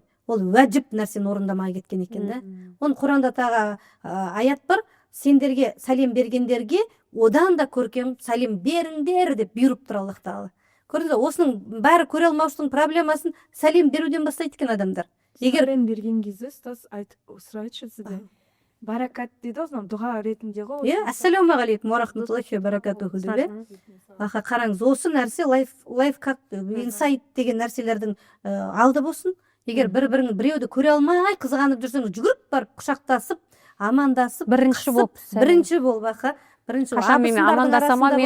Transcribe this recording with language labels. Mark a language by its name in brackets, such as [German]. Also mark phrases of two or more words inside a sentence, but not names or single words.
[Kazakh] Ол уәжіп нәрсені орындамай кеткен екен да. Оның Құранда тағы аят бар, сендерге сәлем бергендерге одан да көркем сәлем беріңдер деп бұйырып тұр Аллах тағала. Көрдіңіз, осының бәрі көре алмаушылықтың проблемасын сәлем беруден бастайды екен адамдар. Егер берген кезде ұстаз айтып сұрайтшы сізден. Баракат дейді ғой, дұға ретінде ғой. [Arabic] السلام عليكم ورحمة الله وبركاته деп. [Kazakh] Қараңыз, осы нәрсе лайфхак, инсайт деген нәрселердің алды болсын. Егер біреуді көре алмай қызғанып жүрсеңіз, жүгіріп барып құшақтасып, амандасып, бірінші болып бірінші қашан мен абысындардың амандасама арасында